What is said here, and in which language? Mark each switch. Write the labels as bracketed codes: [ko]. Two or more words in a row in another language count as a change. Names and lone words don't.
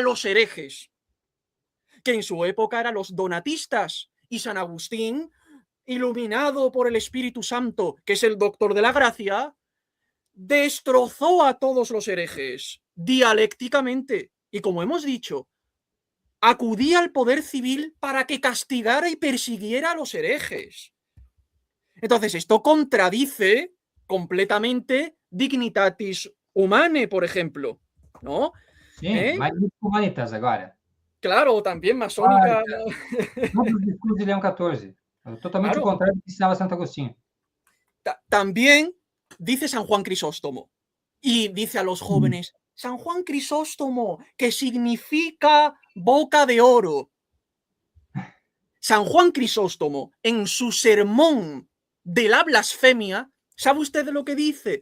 [es] los herejes, que en su época eran los donatistas, y San Agustín, iluminado por el Espíritu Santo, que es el doctor de la gracia, destrozó a todos los herejes dialécticamente, y como hemos dicho, acudía al poder civil para que castigara y persiguiera a los herejes. Entonces, esto contradice completamente Dignitatis Humanae, por ejemplo, ¿no? [pt] Sim, mas humanitas agora. [es] Claro, también masónica. [pt] Todos os discursos de Leão XIV. Totalmente Claro. o contrário do que ensinava Santo Agostinho. [es] También dice San Juan Crisóstomo y dice a los jóvenes, San Juan Crisóstomo, que significa boca de oro. San Juan Crisóstomo, en su sermón de la blasfemia, ¿sabe usted de lo que dice?